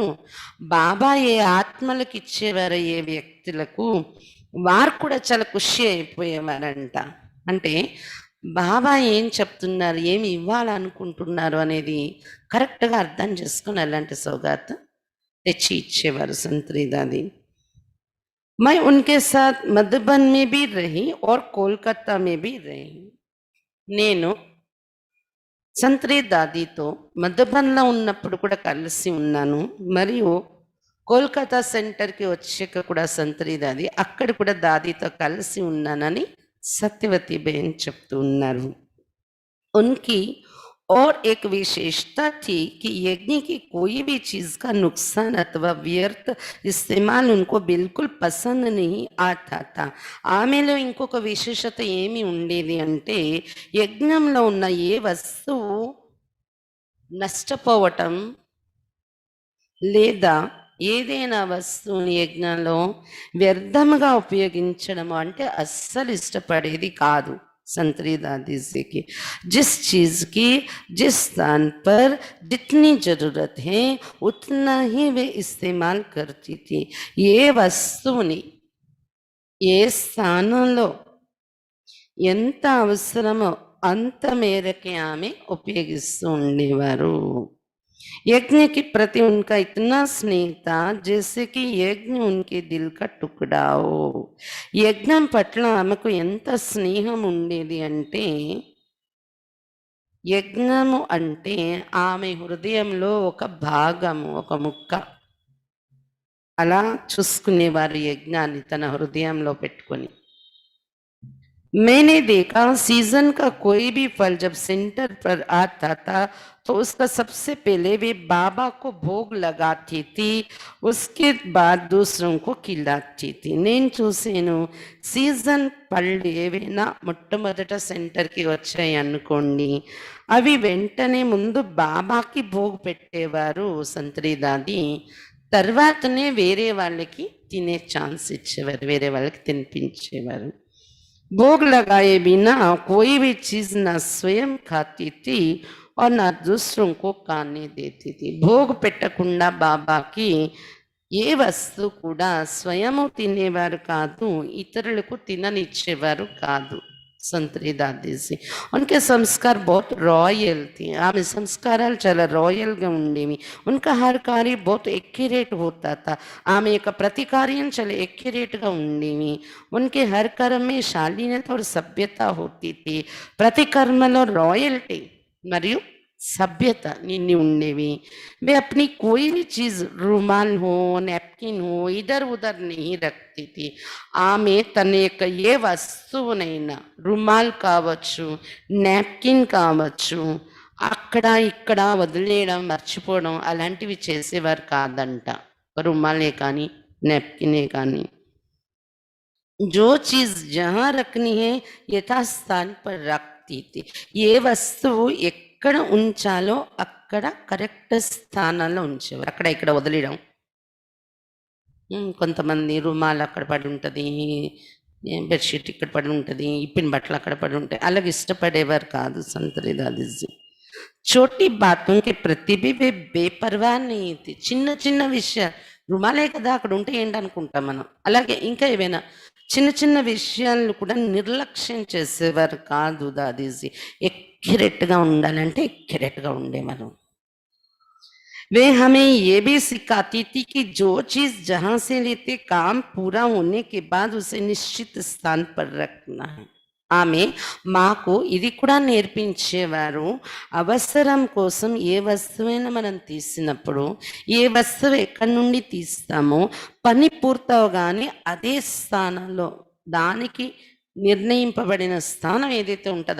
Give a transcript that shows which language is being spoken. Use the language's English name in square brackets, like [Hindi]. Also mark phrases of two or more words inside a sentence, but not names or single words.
[Telugu] బాబా ఏ ఆత్మలకు ఇచ్చేవారు, ఏ వ్యక్తులకు, వారు కూడా చాలా ఖుషి అయిపోయేవారంట. అంటే బాబా ఏం చెప్తున్నారు, ఏమి ఇవ్వాలనుకుంటున్నారు అనేది కరెక్ట్గా అర్థం చేసుకుని అలాంటి సౌగాత్ తెచ్చి ఇచ్చేవారు సంత్రి దాది. [Hindi] मैं उनके साथ मधुबन में भी रही और कोलकाता में भी रही. [Telugu] నేను సంత్రి దాదితో మధుబన్లో ఉన్నప్పుడు కూడా కలిసి ఉన్నాను, మరియు కోల్కతా సెంటర్కి వచ్చాక కూడా సంత్రి దాది అక్కడ కూడా దాదితో కలిసి ఉన్నానని సత్యవతి బేన్ చెప్తూ ఉన్నారు. [Hindi] उनकी और एक विशेषता थी कि यज्ञ की कोई भी चीज का नुकसान अथवा व्यर्थ इस्तेमाल उनको बिल्कुल पसंद नहीं आता था. [Telugu] ఆమెలో ఇంకొక విశేషత ఏమి ఉండేది అంటే, యజ్ఞంలో ఉన్న ఏ వస్తువు నష్టపోవటం లేదా ఏదైనా వస్తువుని యజ్ఞంలో వ్యర్థముగా ఉపయోగించడం అంటే అస్సలు ఇష్టపడేది కాదు [Hindi] संतरी दादी जी की. जिस चीज की जिस स्थान पर जितनी जरूरत है उतना ही वे इस्तेमाल करती थी. [Telugu] ఏ వస్తువుని ఏ స్థానంలో ఎంత అవసరమో అంత మేరకే ఆమె ఉపయోగిస్తూ ఉండేవారు. [Hindi] यज्ञ के प्रति उनका इतना स्नेह था जैसे कि यज्ञ उनके दिल का टुकड़ा हो. [Telugu] యజ్ఞం పట్ల ఆమెకు ఎంత స్నేహం ఉండేది అంటే, యజ్ఞము అంటే ఆమె హృదయంలో ఒక భాగము, ఒక ముక్క. అలా చూసుకునేవారు యజ్ఞాన్ని తన హృదయంలో పెట్టుకొని. [Hindi] मैंने देखा सीजन का कोई भी फल जब सेंटर पर आता था तो उसका सबसे पहले वे बाबा को भोग लगाती थी, उसके बाद दूसरों को खिलाती थी. [Telugu] నేను చూసాను, సీజన్ పళ్ళు ఏవైనా మొట్టమొదట సెంటర్కి వచ్చాయి అనుకోండి, అవి వెంటనే ముందు బాబాకి భోగ్ పెట్టేవారు సంత్రి దాది, తర్వాతనే వేరే వాళ్ళకి తినే ఛాన్స్ ఇచ్చేవారు, వేరే వాళ్ళకి తినిపించేవారు. [Hindi] भोग लगाए बिना कोई भी चीज न स्वयं खाती थी और न दूसरों को खाने देती थी. [Telugu] భోగ్ పెట్టకుండా బాబాకి ఏ వస్తువు కూడా స్వయము తినేవారు కాదు, ఇతరులకు తిననిచ్చేవారు కాదు సంతరి దాదీజీ [Hindi] उनके संस्कार बहुत रॉयल थे [Telugu] ఆమె సంస్కారాలు చాలా రాయల్గా ఉండేవి [Hindi] उनका हर कार्य बहुत एक्यूरेट होता था [Telugu] ఆమె యొక్క ప్రతి కార్యం చాలా एक्यूरेटగా ఉండేవి [Hindi] उनके हर कर्म में शालीनता और सभ्यता होती थी [Telugu] ప్రతి కర్మలో రాయల్టీ మరియు सभ्यता निन्नी ఉండేవి [Hindi] वे अपनी कोई भी चीज रुमाल हो नैपकिन हो इधर उधर नहीं रखती थी [Telugu] ఆమె తన యొక్క ఏ వస్తువునైనా రుమాల్ కావచ్చు నాప్కిన్ కావచ్చు అక్కడ ఇక్కడ వదిలేయడం మర్చిపోవడం అలాంటివి చేసేవారు కాదంట రుమాలే కానీ నాప్కినే కానీ [Hindi] जो चीज जहाँ रखनी है यथास्थान पर रखती थी [Telugu] ఏ వస్తువు ఎక్కడ ఉంచాలో అక్కడ కరెక్ట్ స్థానంలో ఉంచేవారు అక్కడ ఇక్కడ వదిలేయడం కొంతమంది రుమాలు అక్కడ పడి ఉంటుంది బెడ్షీట్ ఇక్కడ పడి ఉంటుంది ఇప్పిన బట్టలు అక్కడ పడి ఉంటాయి అలాగే ఇష్టపడేవారు కాదు సంతరి దాదీజీ [Hindi] छोटी बातों के प्रति भी वे बेपरवाह नहीं थी [Telugu] చిన్న చిన్న విషయాలు రుమాలే కదా అక్కడ ఉంటే ఏంటనుకుంటాం మనం అలాగే ఇంకా ఏవైనా చిన్న చిన్న విషయాలను కూడా నిర్లక్ష్యం చేసేవారు కాదు దాదీజీ एक्यूरेटగా ఉండాలంటే एक्यूरेटగా ఉండేవారు [Hindi] वे हमें ये भी सिखाती थी कि जो चीज जहां से लेते काम पूरा होने के बाद उसे निश्चित स्थान पर रखना है ఆమె [Telugu] మాకు ఇది కూడా నేర్పించేవారు అవసరం కోసం ఏ వస్తువైనా మనం తీసినప్పుడు ఏ వస్తువు ఎక్కడి నుండి తీస్తామో పని పూర్తవగానే అదే స్థానంలో దానికి నిర్ణయింపబడిన స్థానం ఏదైతే ఉంటుందో